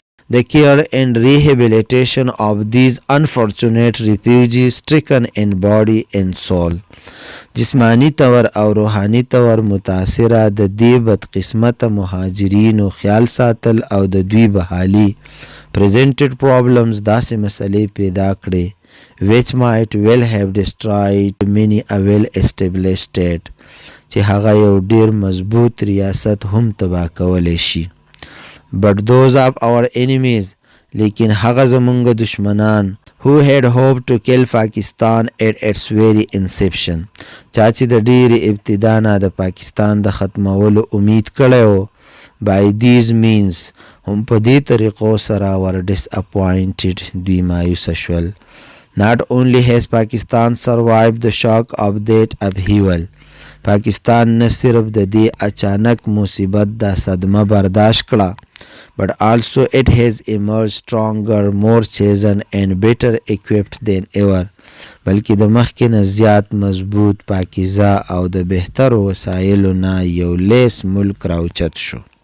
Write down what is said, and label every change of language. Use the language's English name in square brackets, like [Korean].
[English] The care and rehabilitation of these unfortunate refugees stricken in body and soul، [Pashto] جسمانی طور او روحانی طور متاثره د دې بدقسمت مهاجرینو خیال ساتل او د دوی بحالی [English] presented problems، [Pashto] داسې مسئلې پیدا کړې [English] which might well have destroyed many a well established state، [Pashto] چې هغه یو ډیر مضبوط ریاست هم تباه کولی شي. [English] but those of our enemies، [Pashto] لیکن هغه زمونږ دشمنان [English] who had hoped to kill Pakistan at its very inception. [Pashto] چا چې د ډېرې ابتدا نه د پاکستان د ختمولو امید کړی و. By these means هم په دې طریقو سره ور disappointed دوی مایوسه شول. [English] Not only has Pakistan survived the shock of that upheaval, [Pashto] پاکستان نه صرف د دې اچانک مصیبت دا صدمه برداشت کړه, [English] but also it has emerged stronger, more seasoned and better equipped than ever. [Pashto] بلکې د مخکې نه زیات مضبوط, پاکیزه او د بهترو وسایلو نه یو لیس ملک راوچت شو.